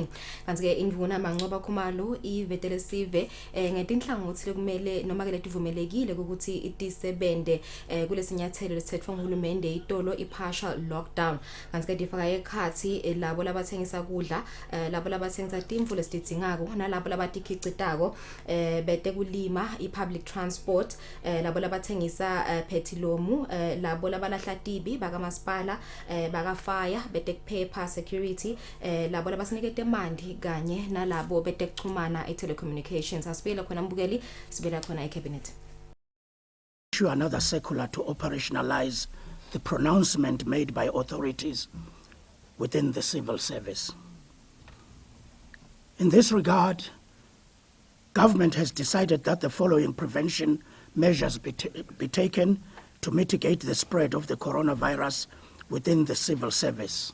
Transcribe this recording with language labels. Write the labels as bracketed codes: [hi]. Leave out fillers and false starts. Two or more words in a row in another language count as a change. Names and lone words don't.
[ss] Kanti ke indvuna Mancoba Khumalo ivetele sive ngetinhlangothi lekumele noma ke letivumelekile ukuthi itisebente kulesinyathelo lesithethwa nguhulumende itolo i- [en] partial lockdown. [ss] Kanti ke difaka ekhathi labo labathengisa kudla labo labathengisa timfu lesitidzingako nalabo labatikhicitako bete kulima i- [en] public transport [ss] labo labathengisa phetilomu labo labalahla tibi baka masipala baka fire betekuphepha security labo labasinekete mandi kanye nalabo betekuchumana telecommunications. Asibela khona mbukeli sibela khona ecabinet. [en] Issue another circular to operationalize the pronouncement made by authorities within the civil service. In this regard, government has decided that the following prevention measures be taken to mitigate the spread of the coronavirus within the civil service.